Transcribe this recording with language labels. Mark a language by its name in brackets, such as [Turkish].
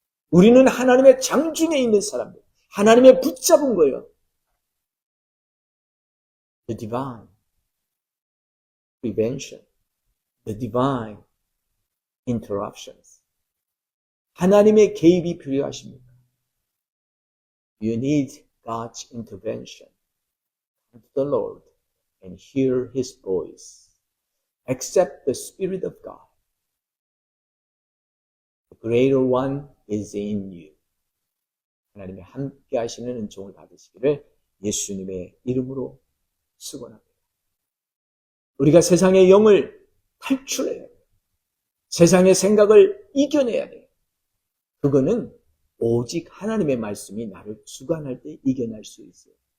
[Korean] 우리는 하나님의 장중에 있는 사람들, 하나님의 붙잡은 거예요. [English] The divine prevention, the divine interruptions. [Korean] 하나님의 개입이 필요하십니까? [English] You need God's intervention. Come to the Lord and hear His voice. Accept the Spirit of God. The greater one is in you. [Korean] 하나님이 함께 하시는 은총을 받으시기를 예수님의 이름으로 축원합니다. 우리가 세상의 영을 탈출해야 돼요. 세상의 생각을 이겨내야 돼요. 그거는 오직 하나님의 말씀이 나를 주관할 때 이겨낼 수 있어요.